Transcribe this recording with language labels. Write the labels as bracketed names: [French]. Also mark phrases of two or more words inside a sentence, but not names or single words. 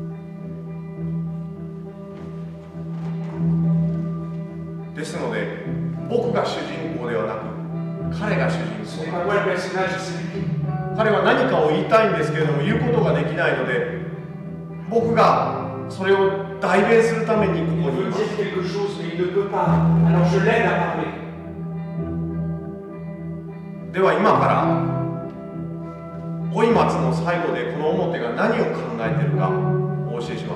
[Japanese] ですので僕が主人公ではなく彼が主人 [French] Ce [Japanese] 公 [French] n'est pas moi le personnage, c'est lui. [Japanese] 彼は何かを言いたいんですけれども言うことができないので僕がそれを代弁するためにこ [French] Il [Japanese] こにい [French] veut [Japanese] ます [French] dire quelque chose, mais il ne peut pas. Alors je l'aide à parler. [Japanese] では今から老松の最後でこの表が何を考えているかお教えします